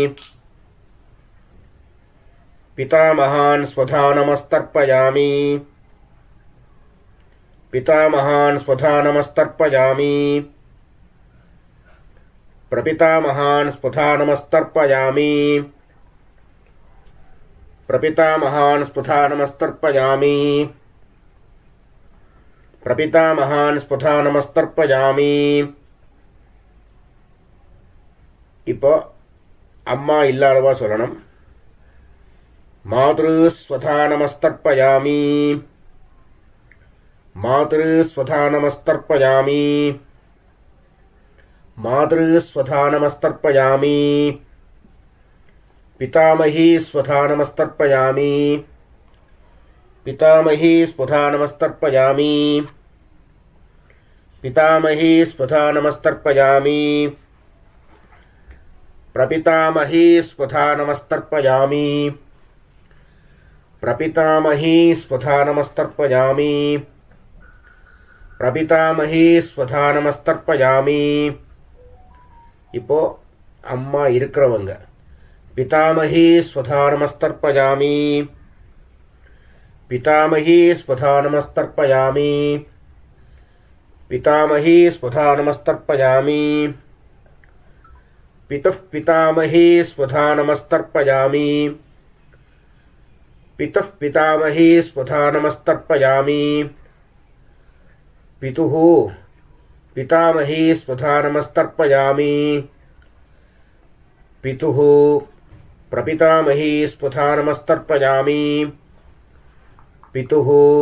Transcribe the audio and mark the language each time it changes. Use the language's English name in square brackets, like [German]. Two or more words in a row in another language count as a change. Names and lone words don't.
[Sanskrit] पितामहान् स्वधा नमस्तर्पयामि पितामहान् स्वधा नमस्तर्पयामि प्रपितामहान् स्वधा नमस्तर्पयामि प्रपितामहान् स्वधा नमस्तर्पयामि प्रपितामहान् स्वधा नमस्तर्पयामि. [Tamil] இப்போ அம்மா இல்லாதவா சொல்லணும். [Sanskrit] मातृस्वधा नमस्तर्पयामि मातृस्वधा नमस्तर्पयामि मातृस्वधा नमस्तर्पयामि पितामही स्वधा नमस्तर्पयामि पितामही स्वधा नमस्तर्पयामि पितामही स्वधा नमस्तर्पयामि प्रपितामही स्वधा नमस्तर्पयामि प्रपितामही स्वधा नमस्तर्पयामि प्रपितामही स्वधा नमस्तर्पयामि. [Tamil] இப்போ அம்மா இருக்கிறவங்க [Sanskrit] पितामही स्वधा नमस्तर्पयामि पितामही स्वधा नमस्तर्पयामि पितामही स्वधा नमस्तर्पयामि पितुः पितामही स्वधा नमस्तर्पयामि पितुः पितामही स्वधा नमस्तर्पयामि पितुः पितामही स्वधा नमस्तर्पयामि पितुः प्रपितामही स्वधा नमस्तर्पयामि पितुः